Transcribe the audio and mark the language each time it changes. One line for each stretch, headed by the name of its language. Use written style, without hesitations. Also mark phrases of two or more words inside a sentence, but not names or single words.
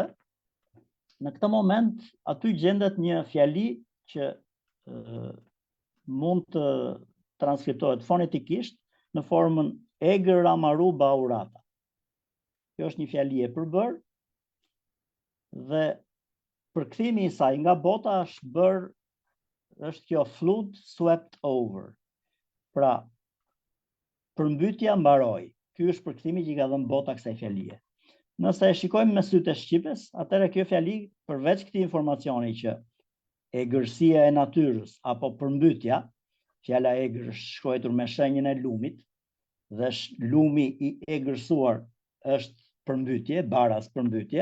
Albanian: Në këtë moment aty gjendet një fjali që mund të transkriptohet fonetikisht në formën egër
Sumerian: amaru baurata.
Albanian: Kjo është një fjali e përbër dhe përkthimi i saj nga bota është kjo
English: flood swept over.
Albanian: Pra, përmbytja mbaroi. Ky është përkthimi që i ka dhënë bota kësaj fjalie. Nëse e shikojmë me sytë e shqipes, atëherë kjo fjali përveç këtij informacioni që egërsia e natyrës apo përmbytja, fjala egër është shkruar me shenjën e lumit dhe lumi i egërsuar është përmbytje, baras përmbytje.